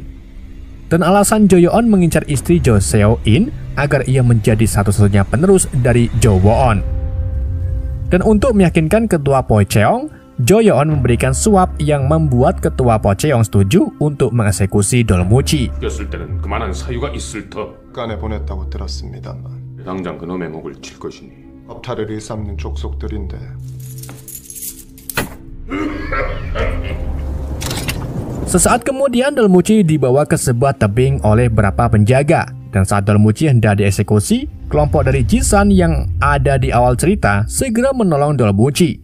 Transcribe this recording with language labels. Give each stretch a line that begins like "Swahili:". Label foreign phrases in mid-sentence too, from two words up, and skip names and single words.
Indonesian: Dan alasan Jo Yeon mengincar istri Jo Seo-in agar ia menjadi satu-satunya penerus dari Jo Won. Dan untuk meyakinkan ketua Po Cheong, Jo Yeon memberikan suap yang membuat ketua Po Cheong setuju untuk mengeksekusi Dolmuji.
Korean: 였을 때는 그만한 사유가 있을 터. 간에 보냈다고 들었습니다만 당장 그놈의 목을 칠 것이니. 업타를 일삼는 족속들인데
Indonesian: Sesaat kemudian Dolmuji dibawa ke sebuah tebing oleh beberapa penjaga. Dan saat Dolmuji hendak dieksekusi, kelompok dari Jisan yang ada di awal cerita segera menolong Dolmuji.